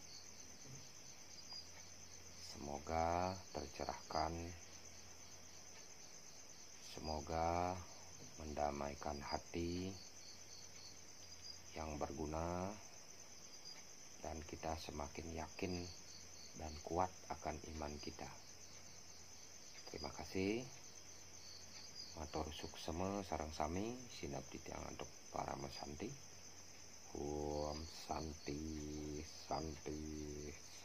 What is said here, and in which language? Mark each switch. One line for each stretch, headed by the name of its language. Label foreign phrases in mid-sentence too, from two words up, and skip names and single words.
Indonesian: Semoga tercerahkan, semoga mendamaikan hati, yang berguna, dan kita semakin yakin dan kuat akan iman kita. Terima kasih.
Balinese: Matur suksema sareng sami sinabdi tiyang antuk para mesanti.
Sanskrit: Om Santi Santi.